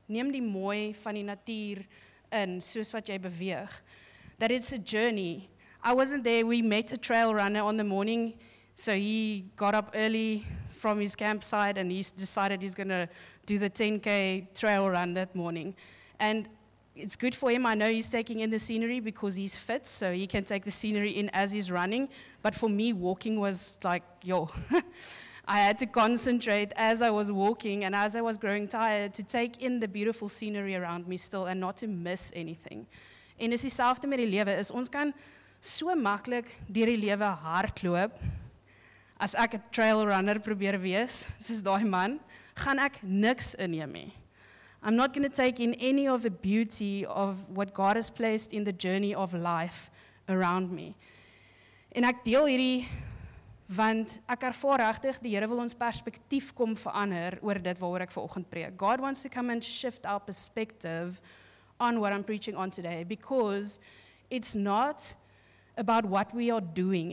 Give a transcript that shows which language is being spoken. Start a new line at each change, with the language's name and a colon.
Afrikaans: Neem die mooi van die natuur in, soos wat jy beweeg.
English: That it's a journey. I wasn't there, we met a trail runner on the morning, so he got up early from his campsite and he decided he's going to do the 10K trail run that morning. And it's good for him. I know he's taking in the scenery because he's fit, so he can take the scenery in as he's running. But for me, walking was like, I had to concentrate as I was walking and as I was growing tired to take in the beautiful scenery around me still and not to miss anything.
Afrikaans: En is dieselfde met die lewe, is ons kan so maklik deur die lewe hardloop. As ek 'n trail runner probeer wees, soos daai man, gaan ek niks inneem nie.
English: I'm not going to take in any of the beauty of what God has placed in the journey of life around me.
Afrikaans: En ek deel hierdie, want ek ervaar regtig, die Here wil ons perspektief kom verander oor dit waaroor ek vanoggend preek.
English: God wants to come and shift our perspective on what I'm preaching on today, because it's not about what we are doing.